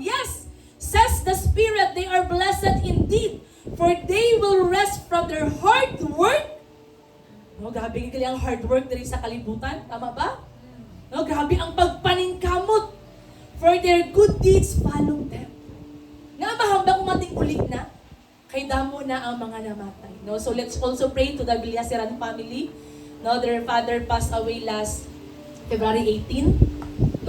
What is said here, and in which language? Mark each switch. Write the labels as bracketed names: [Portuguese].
[English] Yes, says the Spirit, they are blessed indeed, for they will rest from their hard work. [Hiligaynon] No, grabe ang hard work diri sa kalibutan. Tama ba? No, grabe ang pagpaningkamot. [English] For their good deeds follow them. [Hiligaynon] Nga mahambang umating ulit na, kay damo na ang mga namatay. [English] No, so let's also pray to the Villaseran family. No, their father passed away last February 18.